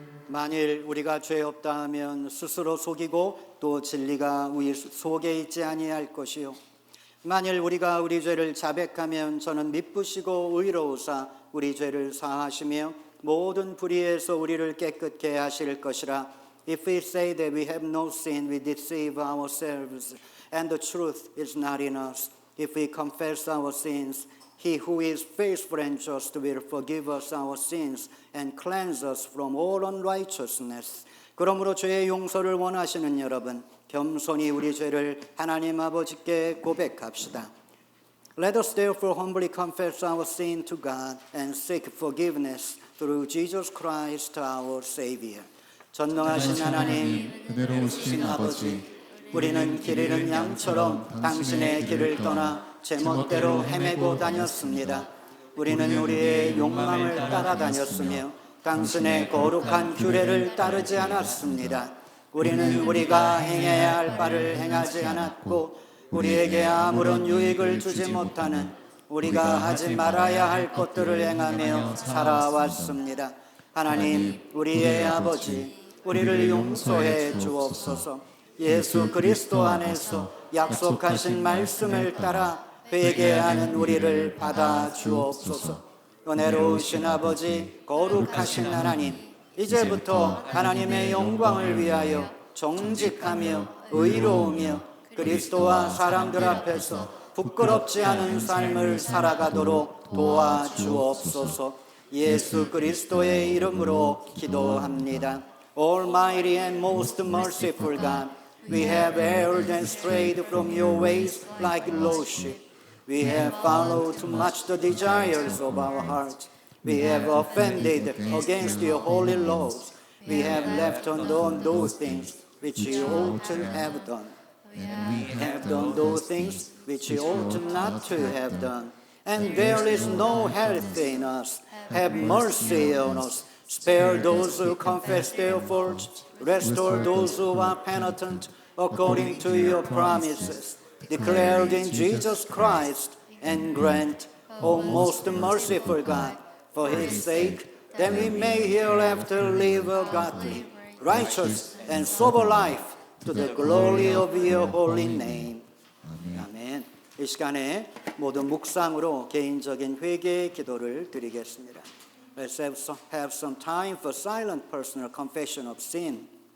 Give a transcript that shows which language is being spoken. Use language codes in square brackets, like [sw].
[ko] 만일 우리가 죄 없다 하면 스스로 속이고 또 진리가 우리 속에 있지 아니할 것이요 만일 우리가 우리 죄를 자백하면 저는 미쁘시고 의로우사 우리 죄를 사하시며 모든 불의에서 우리를 깨끗게 하실 것이라. [en] If we say that we have no sin, we deceive ourselves, and the truth is not in us. If we confess our sins, He who is faithful and just will forgive us our sins and cleanse us from all unrighteousness. [ko] 그러므로 죄의 용서를 원하시는 여러분, 겸손히 우리 죄를 하나님 아버지께 고백합시다. [en] Let us therefore humbly confess our sin to God and seek forgiveness through Jesus Christ our Savior. [ko] 전능하신 하나님, 은혜로우신 아버지, 우리는 길 잃은 양처럼 당신의 길을 떠나 제멋대로 헤매고 다녔습니다. 우리는 우리의 욕망을 따라다녔으며 당신의 거룩한 규례를 따르지 않았습니다. 우리는 우리가 행해야 할 바를 행하지 않았고 우리에게 아무런 유익을 주지 못하는 우리가 하지 말아야 할 것들을 행하며 살아왔습니다. 하나님, 우리의 아버지, 우리를 용서해 주옵소서. 예수 그리스도 안에서 약속하신 말씀을 따라 회개하는 우리를 받아 주옵소서. 은혜로우신 아버지, 거룩하신 하나님, 이제부터 하나님의 영광을 위하여 정직하며 의로우며 그리스도와 사람들 앞에서 부끄럽지 않은 삶을 살아가도록 도와주옵소서. 예수 그리스도의 이름으로 기도합니다. [en] Almighty and most merciful God, we have erred and strayed from your ways like lost sheep. We have followed too much the desires of our hearts. We have offended against your holy laws. We have left undone those things which we ought to have done. We have done those things which we ought not to have done. And there is no health in us. Have mercy on us. Spare those who confess their faults. Restore those who are penitent according to your promises, declared in Jesus Christ, and grant, O most merciful God, for his sake, that we may hereafter live a godly, righteous, and sober life to the glory of your holy name. [ko] 아멘. 이 시간에 모든 묵상으로 개인적인 회개의 기도를 드리겠습니다. [en] Let's have some time for silent personal confession of sin.